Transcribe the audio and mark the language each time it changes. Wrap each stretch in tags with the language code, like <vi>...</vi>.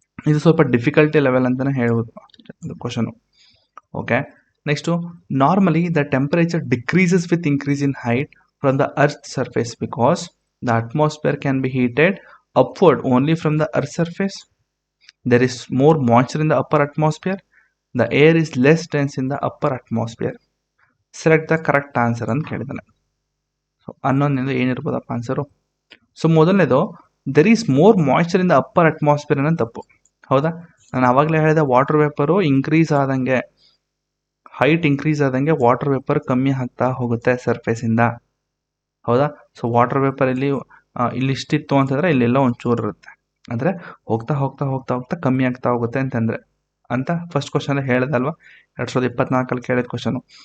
<kn>ಇದು ಸ್ವಲ್ಪ difficulty level ಅಂತಲೇ ಹೇಳ್ಬೋದು question. Okay.</kn> <en>Next, normally the temperature decreases with increase in height from the earth surface because the atmosphere can be heated upward only from the earth surface. There is more moisture in the upper atmosphere. The air is less dense in the upper atmosphere. Select the correct answer</en> <kn>ಅಂತ ಕೇಳಿದ್ದಾನೆ. So ಅನ್ನೊಂದು ಏನಿರ್ಬೋದಪ್ಪ answer?</kn> <en>so</en> <kn>ಮೊದಲನೇದು</kn> <en>there is more moisture in the upper atmosphere</en> <kn>ಅನ್ನೋ ತಪ್ಪು. ಹೌದಾ? ನಾನು ಆವಾಗಲೇ ಹೇಳಿದೆ water vapour increase ಆದಂಗೆ, ಹೈಟ್ ಇನ್ಕ್ರೀಸ್ ಆದಂಗೆ ವಾಟರ್ ವೇಪರ್ ಕಮ್ಮಿ ಆಗ್ತಾ ಹೋಗುತ್ತೆ ಸರ್ಫೇಸಿಂದ. ಹೌದಾ? ಸೊ ವಾಟರ್ ವೇಪರ್ ಇಲ್ಲಿ ಇಷ್ಟಿತ್ತು ಅಂತಂದರೆ ಇಲ್ಲೆಲ್ಲ ಒಂಚೂರು ಇರುತ್ತೆ, ಅಂದರೆ ಹೋಗ್ತಾ ಹೋಗ್ತಾ ಹೋಗ್ತಾ ಹೋಗ್ತಾ ಕಮ್ಮಿ ಆಗ್ತಾ ಹೋಗುತ್ತೆ ಅಂತಂದರೆ ಅಂತ ಫಸ್ಟ್ ಕ್ವಶನ್ ಹೇಳಿದಲ್ವ, 2024 ಕೇಳಿದ ಕ್ವಶನು.</kn>